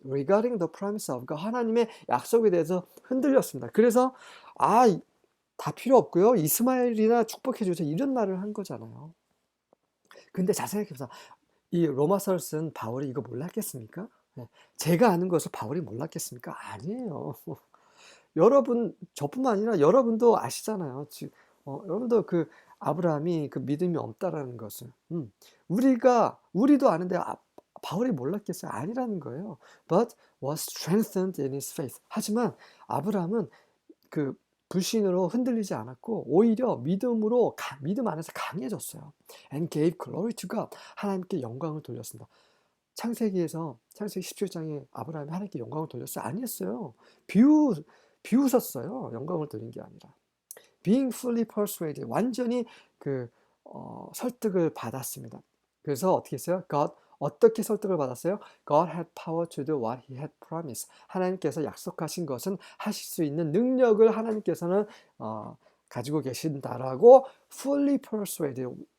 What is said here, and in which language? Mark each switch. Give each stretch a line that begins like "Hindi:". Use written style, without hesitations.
English: Regarding the promise of God,
Korean: 하나님의 약속에 대해서 흔들렸습니다. 그래서 다 필요 없고요. 이스마엘이나 축복해 주세요. 이런 말을 한 거잖아요. 근데 잘 생각해보세요. 이 로마서를 쓴 바울이 이거 몰랐겠습니까? 제가 아는 것을 바울이 몰랐겠습니까? 아니에요. 여러분, 저뿐만 아니라 여러분도 아시잖아요. 여러분도 그 아브라함이 그 믿음이 없다라는 것을. 우리도 아는데 바울이 몰랐겠어요? 아니라는 거예요.
English: But was strengthened in his faith.
Korean: 하지만 아브라함은 그 불신으로 흔들리지 않았고 오히려 믿음 안에서 강해졌어요.
English: And gave glory to God.
Korean: 하나님께 영광을 돌렸습니다. 창세기 17장에 아브라함이 하나님께 영광을 돌렸어요? 아니었어요. 비웃었어요. 영광을 돌린 게 아니라.
English: Being fully persuaded.
Korean: 완전히 설득을 받았습니다. 그래서 어떻게 했어요? 어떻게 설득을 받았어요?
English: God had power to do what he had promised.
Korean: 하나님께서 약속하신 것은 하실 수 있는 능력을 하나님께서는 가지고 계신다라고
English: fully persuaded.